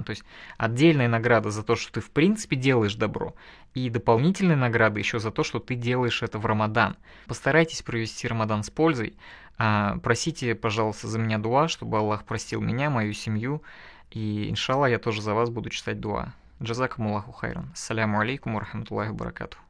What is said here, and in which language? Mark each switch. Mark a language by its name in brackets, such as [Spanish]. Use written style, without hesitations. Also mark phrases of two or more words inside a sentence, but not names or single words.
[Russian] То есть отдельная награда за то, что ты в принципе делаешь добро, и дополнительная награда еще за то, что ты делаешь это в Рамадан. Постарайтесь провести Рамадан с пользой. Просите, пожалуйста, за меня дуа, чтобы Аллах простил меня, мою семью, и иншаллах я тоже за вас буду читать дуа. [Arabic] جزاكم الله خيرا. السلام عليكم ورحمة الله وبركاته.